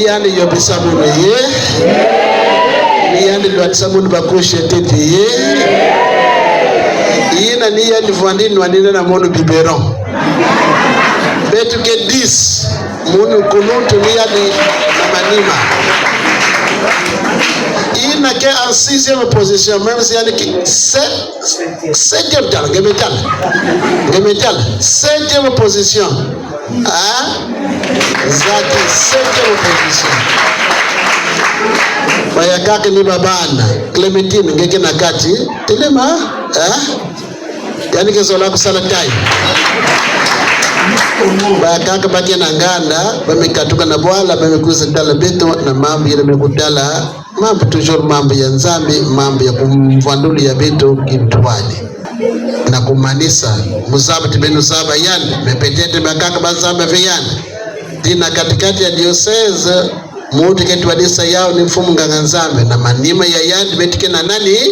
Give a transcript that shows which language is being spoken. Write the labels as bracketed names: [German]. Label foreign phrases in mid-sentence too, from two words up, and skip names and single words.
[Kongo] yani yobisa munu ye ni yani lwatisa munu bakushe tete ye yina ni yani vandini wanina na munu biberon betu ke 10 munu kunutu ni yani na manima yina ke [French] en 6e position même si [Kongo] yani ki 7e tal gemetal [French] 7e position [Kongo] zake [French] 7e position [Kongo] baya kake ni babana Clementine ngeke na kati telema yani kezola kusala tai baya kake baki na nganda bamekatuka na bwala bamekuza dala beto na mambo ile mekudala mambo toujours mambo ya Nzambi mambo ya kumvanduli ya beto kintwani na kumanisa muzabati benu saba yani mepetete makaka bazamba viyani dina katikati ya diocese mutu ketu wadisa yao ni mfumu Nganganzambe na manima ya yani betike na nani